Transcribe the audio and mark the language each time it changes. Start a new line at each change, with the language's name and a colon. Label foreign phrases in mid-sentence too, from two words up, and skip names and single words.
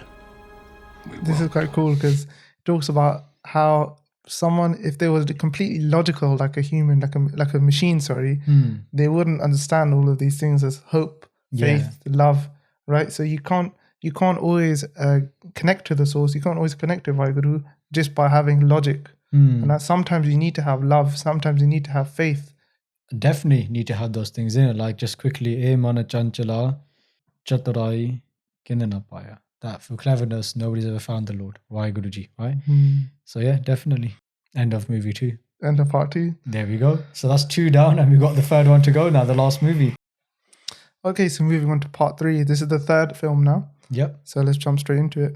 English: This is quite cool because it talks about how someone, if they was completely logical, like a human, like a machine, they wouldn't understand all of these things as hope, faith, love, right? So you can't always connect to the source. You can't always connect to Vaheguru just by having logic. And that sometimes you need to have love. Sometimes you need to have faith. Definitely need to have those things in it. Like just quickly,
Punjabi: "ਏ ਮਨ ਚੰਚਲ, ਚਤੁਰਾਈ ਕਿੰਦਾ ਨਾ ਪਾਇਆ."
English: That for cleverness, nobody's ever found the Lord. Vaheguruji, right? So yeah, definitely. End of movie 2. End of part 2. There we go. So that's 2 down, and we've got the 3rd one to go now, the last movie. Okay, so moving on to part 3. This is the 3rd film now. Yep. So let's jump straight into it.